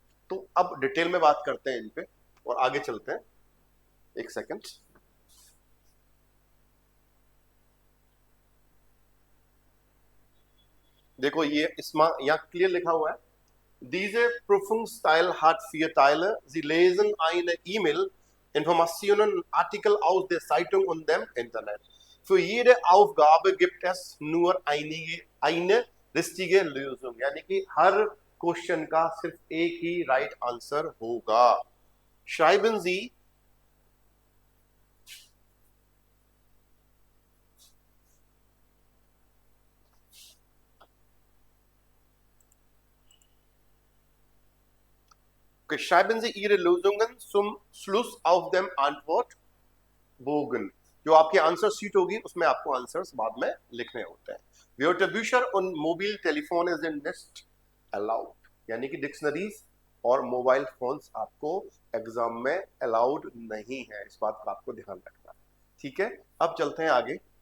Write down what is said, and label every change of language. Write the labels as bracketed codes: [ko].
[hi] तो अब डिटेल में बात करते हैं इन पे और आगे चलते हैं। एक सेकंड। देखो, ये इसमें यहाँ क्लियर लिखा हुआ है, [de] diese Prüfungsteil hat 4 Teile. Sie lesen eine E-Mail, Informationen, Artikel aus der Zeitung und dem Internet. Für jede Aufgabe gibt es nur eine richtige Lösung. [hi] यानी कि हर क्वेश्चन का सिर्फ एक ही राइट आंसर होगा। [de] Schreiben Sie schreiben Sie Ihre Lösungen zum Schluss auf dem Antwortbogen. [hi] जो आपकी answer sheet होगी उसमें आपको आंसर्स बाद में लिखने होते हैं। [de] Wörterbücher und Mobiltelefone sind nicht allowed, [hi] यानी कि डिक्शनरीज और मोबाइल फोन्स आपको एग्जाम में अलाउड नहीं है। इस बात का आपको ध्यान रखना है। ठीक है, अब चलते हैं आगे।